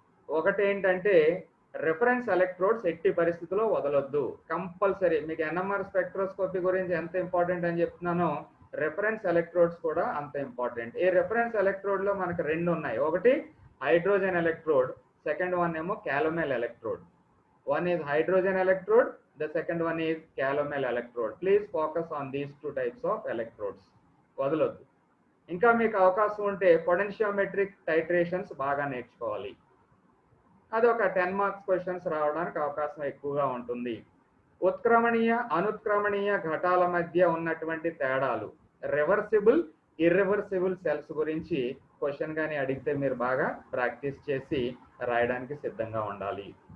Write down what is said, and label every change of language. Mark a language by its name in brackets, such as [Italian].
[Telugu] ఒకటి ఏంటంటే reference electrodes ఎట్టి పరిస్థితుల్లో వదలొద్దు, కంపల్సరీ. మీకు ఎన్ఎంఆర్ స్పెక్ట్రోస్కోపీ గురించి ఎంత ఇంపార్టెంట్ అని చెప్తున్నానో రిఫరెన్స్ ఎలక్ట్రోడ్స్ కూడా అంత ఇంపార్టెంట్. ఈ రిఫరెన్స్ ఎలక్ట్రోడ్లో మనకు 2 ఉన్నాయి, ఒకటి హైడ్రోజన్ ఎలక్ట్రోడ్, సెకండ్ వన్ ఏమో క్యాలోమెల్ electrode. [English] One is hydrogen electrode, the second one is calomel electrode. Please focus on these 2 types of electrodes. [Telugu] వదలొద్దు. ఇంకా మీకు అవకాశం ఉంటే పొటెన్షియోమెట్రిక్ టైట్రేషన్స్ బాగా నేర్చుకోవాలి, అది ఒక 10 మార్క్స్ క్వశ్చన్స్ రావడానికి అవకాశం ఎక్కువగా ఉంటుంది. ఉత్క్రమణీయ అనుత్క్రమణీయ ఘటాల మధ్య ఉన్నటువంటి తేడాలు, రివర్సిబుల్ ఇర్రివర్సిబుల్ సెల్స్ గురించి క్వశ్చన్ కానీ అడిగితే మీరు బాగా ప్రాక్టీస్ చేసి రాయడానికి సిద్ధంగా ఉండాలి.